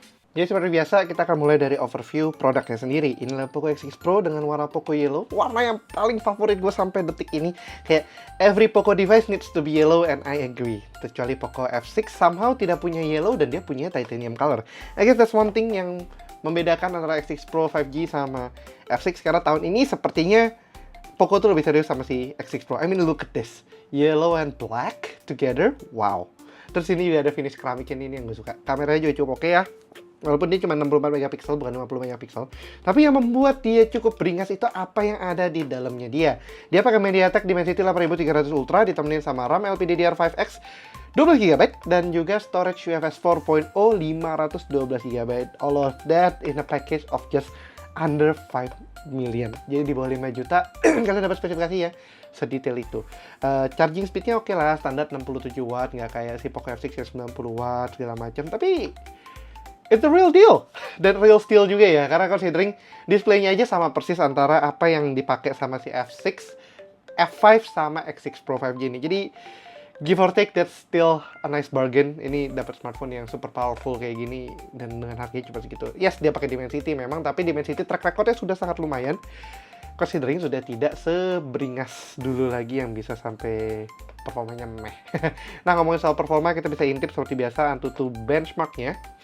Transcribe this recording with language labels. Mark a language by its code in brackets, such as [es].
[id] Jadi seperti biasa, kita akan mulai dari overview produknya sendiri. Inilah Poco X6 Pro dengan warna Poco Yellow. Warna yang paling favorit gue sampai detik ini. Kayak, [en] every Poco device needs to be yellow and I agree. [id] Kecuali Poco F6 somehow tidak punya yellow dan dia punya titanium color. [en] I guess that's one thing [id] yang membedakan antara [en] X6 Pro 5G sama F6. [id] Karena tahun ini sepertinya Poco tuh lebih serius sama si X6 Pro. [en] I mean, look at this. Yellow and black together. Wow. [id] Terus ini juga ada finish keramiknya ini yang gue suka. Kameranya juga cukup oke ya. Walaupun dia cuma 64 megapiksel bukan 50 megapiksel. Tapi yang membuat dia cukup beringas itu apa yang ada di dalamnya dia. Dia pakai MediaTek Dimensity 8300 Ultra ditemenin sama RAM LPDDR5X 12GB dan juga storage UFS 4.0 512GB. [en] All of that in a package of just under 5 million. [id] Jadi di bawah 5 juta kalian dapat spesifikasi ya sedetail itu. Charging speednya oke lah, standar 67 watt, nggak kayak si Poco F6 yang 90 watt segala macam. Tapi [en] it's a real deal [id] dan [en] real steal [id] juga ya, karena considering displaynya aja sama persis antara apa yang dipakai sama si F6, F5 sama X6 Pro 5G ini. Jadi [en] give or take that's still a nice bargain. [id] Ini dapat smartphone yang super powerful kayak gini dan dengan harganya cuma segitu. Yes, dia pakai Dimensity memang, tapi Dimensity track recordnya sudah sangat lumayan. Considering sudah tidak seberingas dulu lagi yang bisa sampai performanya meh. Nah, ngomongin soal performa, kita bisa intip seperti biasa Antutu benchmarknya.